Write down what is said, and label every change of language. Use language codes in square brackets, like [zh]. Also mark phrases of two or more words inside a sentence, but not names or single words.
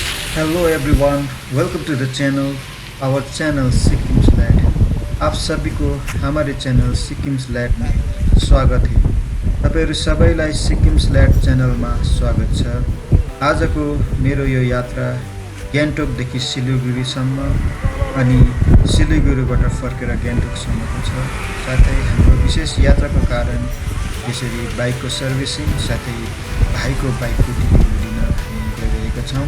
[en] Hello everyone, welcome to the channel our channel Sikkim Slat. [hi] आप सभी को हमारे चैनल सिक्किम स्लैट में स्वागत है। [ne] तपाईहरु सबैलाई सिक्किम स्लैट च्यानलमा स्वागत छ। आजको मेरो यो यात्रा गान्तोकदेखि सिलिगुडीसम्म अनि सिलिगुडीबाट फर्केर गान्तोकसम्मको छ। साथै हाम्रो विशेष यात्राको कारण यसरी बाइकको सर्भिसिङ साथै भाइको बाइकको डिलिभरी लिन हामी गइरहेका छौँ।